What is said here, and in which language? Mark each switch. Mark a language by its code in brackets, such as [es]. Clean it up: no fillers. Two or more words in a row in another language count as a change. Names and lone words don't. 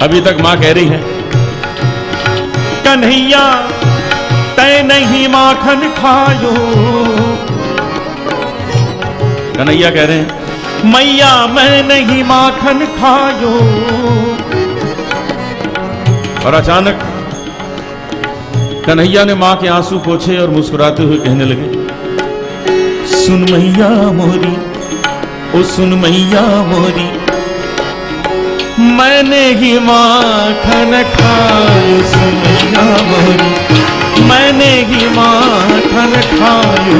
[hi] अभी तक मां कह रही है कन्हैया [bra] तै नहीं माखन खायो। [hi] कन्हैया कह रहे हैं [bra] मैया मैं नहीं माखन खायो। [hi] और अचानक कन्हैया ने मां के आंसू पोंछे और मुस्कुराते हुए कहने लगे [bra] सुन मैया मोरी, ओ सुन मैया मोरी, मैंने ही माखन खायो। सुन मैया मोरी, मैंने ही माखन खायो।